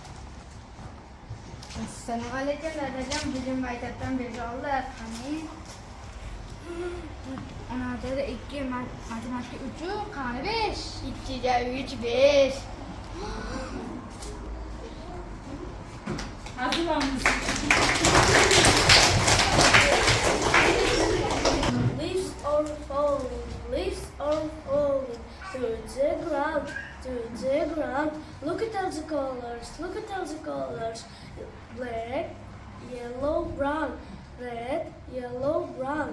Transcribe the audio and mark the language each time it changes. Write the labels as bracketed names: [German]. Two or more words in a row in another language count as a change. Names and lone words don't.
[Uzbek] Assalomu alaykum dadajon, bugun maktabdan 5 oldi. Qani? Onada 2, matematika 3, qani 5? 2 ga 3 5. [Turkish] Hazırlanmış. [English] Leaves are falling to the ground, to the ground. Look at all the colors, look at all the colors. Black, yellow, brown, red, yellow, brown.